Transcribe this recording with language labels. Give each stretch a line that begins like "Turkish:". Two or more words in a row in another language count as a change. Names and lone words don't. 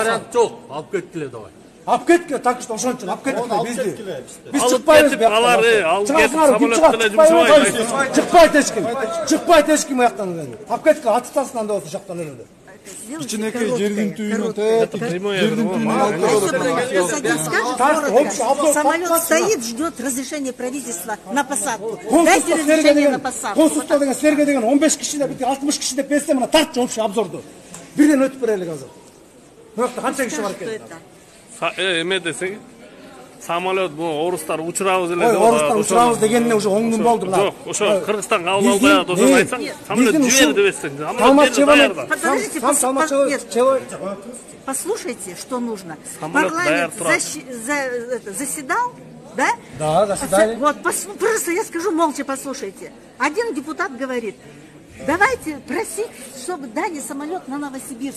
Kyrgyz: Вариант жок, алып кеткиле давай. Алып кеткиле,
Russian: так что
Kyrgyz: ошончун алып кеткиле бизди. Биз Алып чыкпайбыз кетип, алар алып кетип, самолет деле чыкпайт эч ким. Чыкпайт эч ким аяктан. Алып кеткиле, атып тастасың анда болсо ушактан эле.
Russian: сделайте
Kyrgyz: Кичинекей жердин түйүнөн
Russian: прямое
Kyrgyz: жердин түйүнөн алып
Russian: Скажет, самолет стоит, ждет разрешения правительства на посадку. Дайте разрешение на посадку.
Kyrgyz: консулдук деген силерге деген 15 киши деп 60 киши деп берсе мына тарт
Russian: общий обзорду
Kyrgyz: бирден өтүп берелик азыр. Мынакта канча киши бар
Russian: Что
Kyrgyz: экен?
Russian: это?
Kyrgyz: Эме десең, самолет bu орустар учурабыз эле Ой, деп орустар учурабыз дегенине уже 10 күн болду мына. Жок, ошо Кыргызстан кабыл албай атат, ошону айтсаң, самолет жибер деп этсең.
Russian: Подождите, послушайте, что нужно. Парламент заседал, да? Да, заседали. Вот, просто я скажу молча, послушайте. Один депутат говорит, давайте просить, чтобы дали самолет на Новосибирск.